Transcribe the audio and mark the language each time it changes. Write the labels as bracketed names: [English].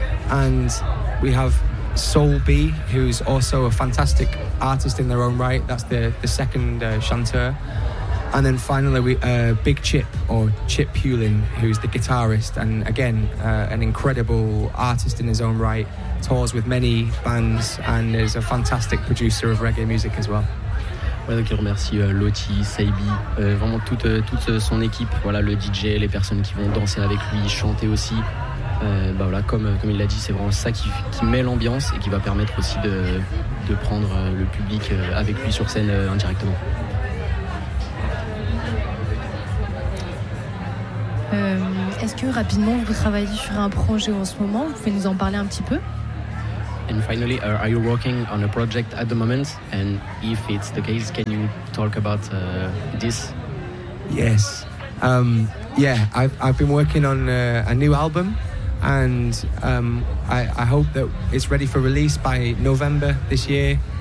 [English] And we have Soul B, who's also a fantastic artist in their own right. That's the second chanteur. And then finally, we Big Chip, or Chip Hewlin, who's the guitarist, and again, an incredible artist in his own right, tours with many bands, and is a fantastic producer of reggae music as well. [French] Donc je remercie Loti, Saibi, vraiment toute son équipe, voilà, le DJ, les personnes qui vont danser avec lui, chanter aussi. Bah voilà, comme il l'a dit, c'est vraiment ça qui met l'ambiance et qui va permettre aussi de prendre le public avec lui sur scène indirectement. Est-ce que rapidement vous travaillez sur un projet en ce moment? Vous pouvez nous en parler un petit peu? [English] And finally, are you working on a project at the moment? And if it's the case, can you talk about this? Yes. I've been working on a new album, and I hope that it's ready for release by November this year.